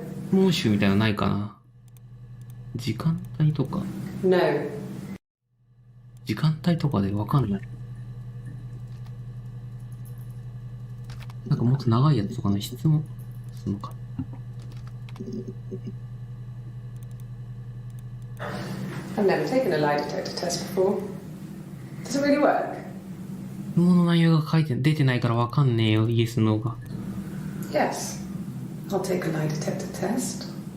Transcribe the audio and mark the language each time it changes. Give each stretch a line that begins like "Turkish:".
Japanese: モーシュみたいなのないかな。時間帯とか。
English: No.
Japanese: 時間帯とかでわかんない。なんかもっと長いやつとかの質問するのか。
English: I've never taken a lie detector test before. Does it really work?
Japanese: 質問の内容が出てないからわかんねえよ。イエス、ノーが。
English: Yes. I'll take a lie detector test.